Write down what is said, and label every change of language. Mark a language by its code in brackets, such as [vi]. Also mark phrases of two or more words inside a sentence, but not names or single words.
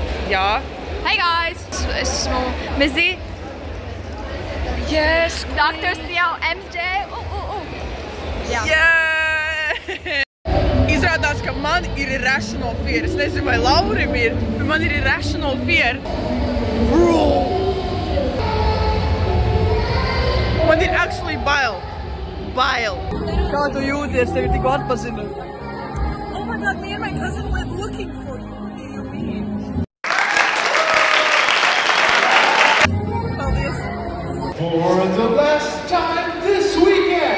[lv] Jā. [en] Hey guys! [lv] Es esmu Mizzy. [en] Yes! [lv] Dr. Stiel, MJ. Jā. [en] Yeah! [lv] Izrādās, ka man ir [en] irrational fear. [lv] Es nezinu, vai Laurim ir, bet man ir [en] irrational fear. Bro! [lv] Man ir actually bail. Kā tu jūties? Tevi tikko atpazina. [en] Oh my god, me and my cousin went looking for you. What do you mean? For the last time this weekend!